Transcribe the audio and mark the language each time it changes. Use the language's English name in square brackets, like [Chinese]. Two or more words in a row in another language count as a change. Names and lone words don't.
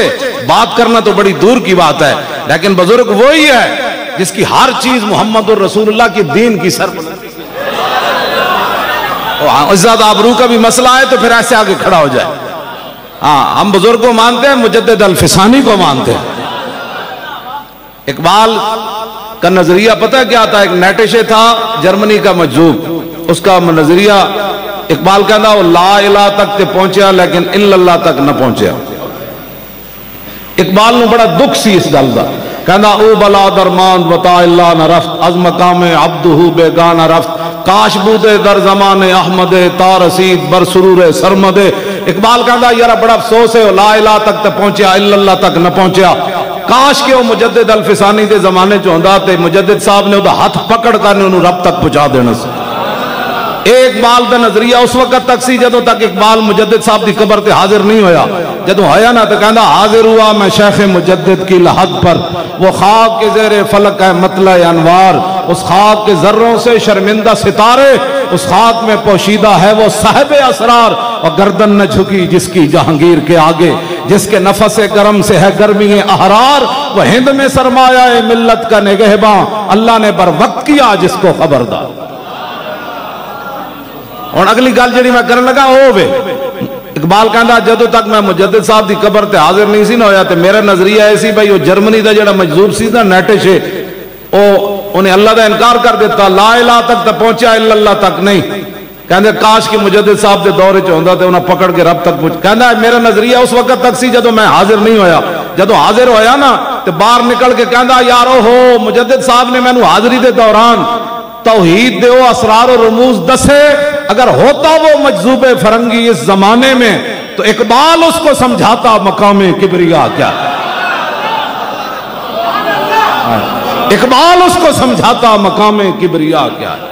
[Urdu] بات کرنا تو بڑی دور کی بات ہے لیکن بزرگ وہی ہے جس کی ہر چیز محمد الرسول اللہ کی دین کی سر عزت آبرو کا بھی مسئلہ ہے تو پھر ایسے آگے کھڑا ہو جائے. ہاں ہم بزرگ کو مانتے ہیں مجدد الفسانی کو مانتے ہیں. اقبال کا نظریہ پتہ کیا تھا؟ ایک نیٹشے تھا جرمنی کا مجذوب اس کا نظریہ [Punjabi] اقبال کہنا وہ [Arabic] لا الہ [Punjabi] تک تے پہنچیا لیکن [Arabic] الا اللہ [Punjabi] تک نہ پہنچیا. اقبال نے بڑا دکھ سی اس گل دا کہنا [Persian] او بلا درمان بتا اللہ نہ رفت از مقام عبدہ بیگانہ رفت کاش بودے در زمان احمد تا رسید بر سرور سرمد. [Punjabi] اقبال کہنا یار بڑا افسوس ہے [Arabic] لا الہ [Punjabi] تک تے پہنچیا [Arabic] الا اللہ [Punjabi] تک نہ پہنچیا. کاش کہ وہ مجدد الفسانی دے زمانے چ ہوندا تے مجدد صاحب نے وہ ہاتھ پکڑ کر انہوں رب تک پہنچا دینا سی. اقبال دا نظریہ اس وقت تک سی جدوں تک اقبال مجدد صاحب دی قبر تے حاضر نہیں ہویا. جدوں ہویا نا تو کہندا [Urdu] حاضر ہوا میں شیخ مجدد کی لحد پر وہ خاک کے زیر فلک ہے مطلع انوار اس خاک کے ذروں سے شرمندہ ستارے اس خاک میں پوشیدہ ہے وہ صاحب اسرار اور گردن نہ جھکی جس کی جہانگیر کے آگے جس کے نفس گرم سے ہے گرمی احرار وہ ہند میں سرمایہ ملت کا نگہباں اللہ نے بر وقت کیا جس کو خبردار. [Punjabi] اور اگلی گل جڑی میں کرنے لگا ہوئے اقبال کہندا جدوں تک میں مجدد صاحب دی قبر تے حاضر نہیں سی نہ ہویا تے میرا نظریہ ایسی بھائی وہ جرمنی دا جڑا مجذوب سی نا نیٹشے انہیں اللہ دا انکار کر دیتا [Arabic] لا الہ [Punjabi] تک تے پہنچا [Arabic] الا اللہ [Punjabi] تک نہیں. کہندے کاش کہ مجدد صاحب دے دورے چ ہوندا تے انہاں پکڑ کے رب تک پہنچ. کہندا میرا نظریہ اس وقت تک سی جدوں میں حاضر نہیں ہویا. جدوں حاضر ہویا نا تے باہر نکل کے کہندا یارو ہو مجدد صاحب نے مینوں حاضری دے دوران توحید دے وہ اسرار و رموز دسے [Urdu] اگر ہوتا وہ مجذوب فرنگی اس زمانے میں تو اقبال اس کو سمجھاتا مقام کبریا کیا. اقبال اس کو سمجھاتا مقام کبریا کیا ہے.